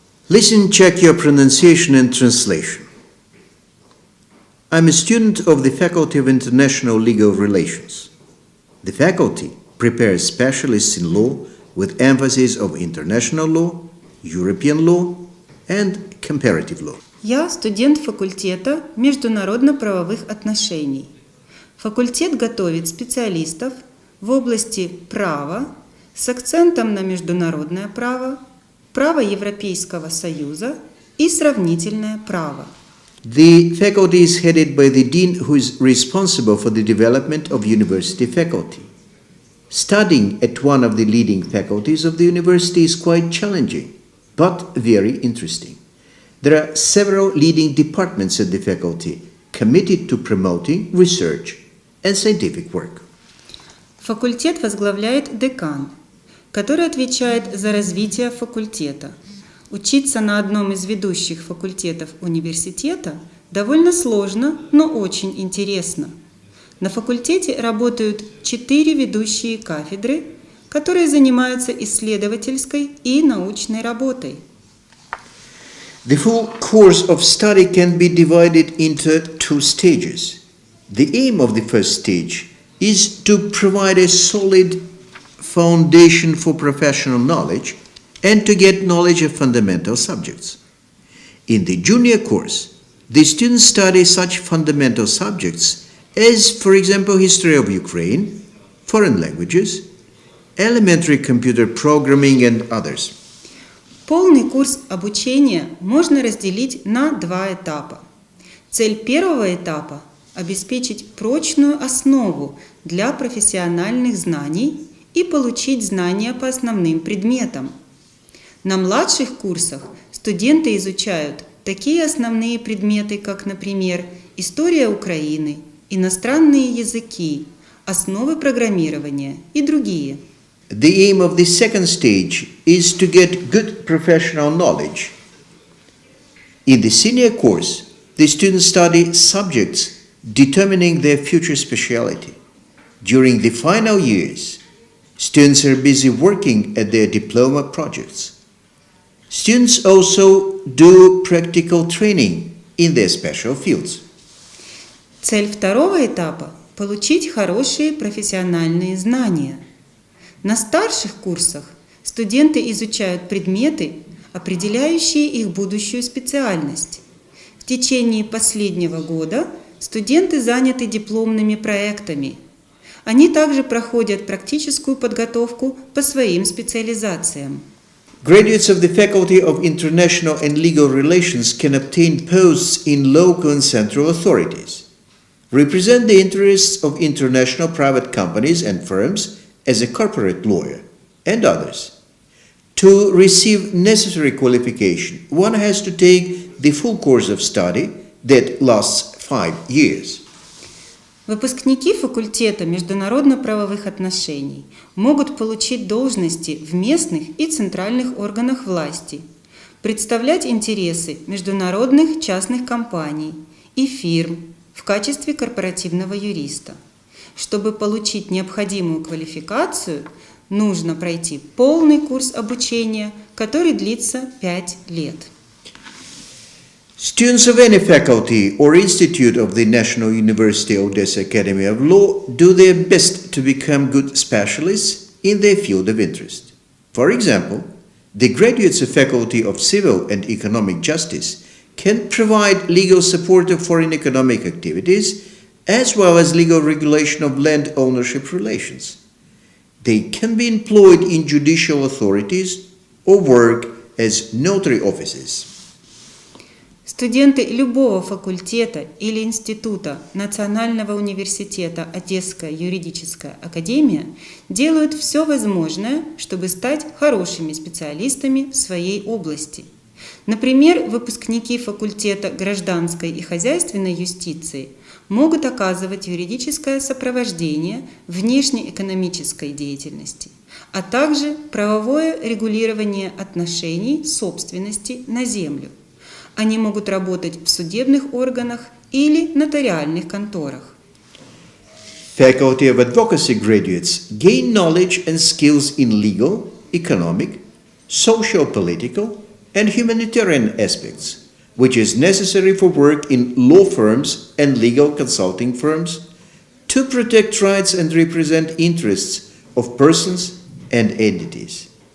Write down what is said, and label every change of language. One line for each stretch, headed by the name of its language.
English: Listen, check your pronunciation and translation. I'm a student of the Faculty of International Legal Relations. The faculty prepares specialists in law with emphasis of international law, European law, and comparative law.
Russian: Я студент факультета международно-правовых отношений. Факультет готовит специалистов в области права с акцентом на международное право, право Европейского Союза и сравнительное право.
English: The faculty is headed by the dean who is responsible for the development of university faculty. Studying at one of the leading faculties of the university is quite challenging, but very interesting. There are several leading departments at the faculty committed to promoting research and scientific work.
Russian: Факультет возглавляет декан, который отвечает за развитие факультета. Учиться на одном из ведущих факультетов университета довольно сложно, но очень интересно. На факультете работают 4 ведущие кафедры, которые занимаются исследовательской и научной работой.
English: The full course of study can be divided into 2 stages. The aim of the first stage is to provide a solid foundation for professional knowledge and to get knowledge of fundamental subjects. In the junior course, the students study such fundamental subjects as, for example, history of Ukraine, foreign languages, elementary computer programming and others.
Russian: Полный курс обучения можно разделить на 2 этапа. Цель первого этапа – обеспечить прочную основу для профессиональных знаний и получить знания по основным предметам. На младших курсах студенты изучают такие основные предметы, как, например, история Украины, иностранные языки, основы программирования и другие.
English: The aim of the second stage is to get good professional knowledge. In the senior course, the students study subjects determining their future specialty. During the final years, students are busy working at their diploma projects. Students also do practical training in their special fields.
Russian: Цель второго этапа – получить хорошие профессиональные знания. На старших курсах студенты изучают предметы, определяющие их будущую специальность. В течение последнего года студенты заняты дипломными проектами. Они также проходят практическую подготовку по своим специализациям.
English: Graduates of the Faculty of International and Legal Relations can obtain posts in local and central authorities, represent the interests of international private companies and firms as a corporate lawyer, and others. To receive necessary qualification, one has to take the full course of study that lasts 5 years.
Russian: Выпускники факультета международно-правовых отношений могут получить должности в местных и центральных органах власти, представлять интересы международных частных компаний и фирм в качестве корпоративного юриста. Чтобы получить необходимую квалификацию, нужно пройти полный курс обучения, который длится 5 лет.
English: Students of any faculty or institute of the National University Odessa Academy of Law do their best to become good specialists in their field of interest. For example, the graduates of Faculty of Civil and Economic Justice can provide legal support of foreign economic activities as well as legal regulation of land ownership relations. They can be employed in judicial authorities or work as notary offices.
Russian: Студенты любого факультета или института Национального университета Одесская юридическая академия делают все возможное, чтобы стать хорошими специалистами в своей области. Например, выпускники факультета гражданской и хозяйственной юстиции могут оказывать юридическое сопровождение внешнеэкономической деятельности, а также правовое регулирование отношений собственности на землю. Они могут работать в судебных органах или нотариальных конторах.
English: Faculty of Advocacy graduates gain knowledge and skills in legal, economic, socio-political, and humanitarian aspects, which is necessary for work in law firms and legal consulting firms to protect rights and represent interests of persons and entities.